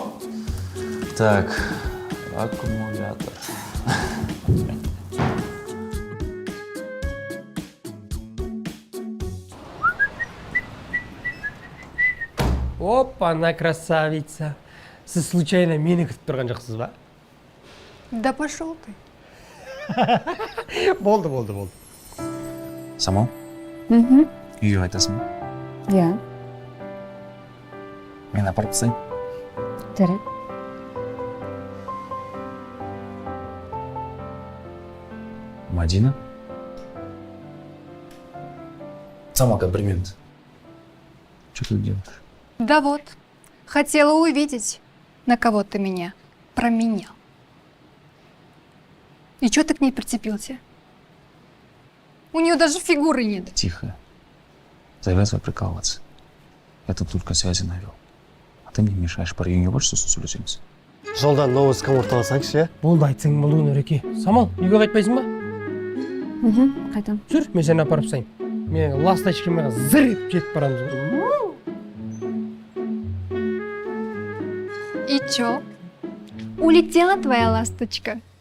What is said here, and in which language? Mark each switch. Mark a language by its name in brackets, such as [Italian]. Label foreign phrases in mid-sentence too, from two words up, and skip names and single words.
[Russian] Так, аккумулятор. Опа, она красавица. [Kazakh] Сіз случайно мені күтіп тұрған жоқсыз ба? [Russian] Да пошел ты. [Kazakh] Болды. Самал? Үйге қайтасың ба? Иә, Мен апарып тастайын. жарайды. Мадина? Самалка, бір минут. [Russian] Что ты делаешь? Да вот, хотела увидеть, на кого ты меня променял. И чё ты к ней прицепился? У нее даже фигуры нет. Тихо. Завязывай прикалываться. Я тут только связи навел. А ты мне мешаешь. [Kazakh] Про үйіңе баршы, сосын сөйлесеміз. Жолдан новостьқа орталасаңшы, иә? Болды, айтсаң болу Нұреке. Самал, үйге қайтпайсың ба? Қайтам. Жүр, мен сені апарып тастайын. Мен ласточкамен зыр етіп жетіп барамыз. [Russian] И чё? Улетела твоя ласточка?